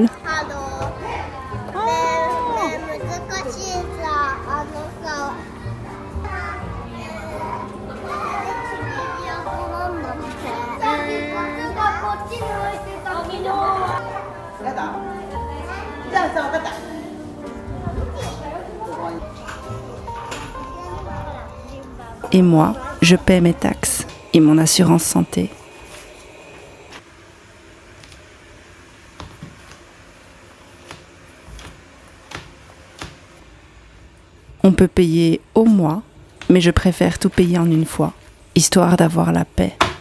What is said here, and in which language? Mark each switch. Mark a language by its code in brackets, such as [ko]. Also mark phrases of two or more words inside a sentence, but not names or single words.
[ja] ねえ難しいさ、あのさ。なんだって。こっちに置いてた昨日。やだ。じゃあさ、分かった。 [fr] Et moi, je paie mes taxes et mon assurance santé. On peut payer au mois, mais je préfère tout payer en une fois, histoire d'avoir la paix.